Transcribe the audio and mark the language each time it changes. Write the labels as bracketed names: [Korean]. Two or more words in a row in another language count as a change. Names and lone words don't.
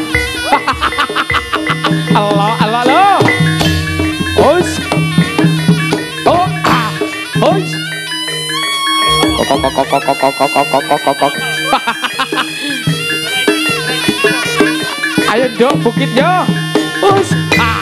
[Javanese] Allah lo. Us. Oh ah. Us. Kok. Ayo nduk bukit yo. Us. Ah.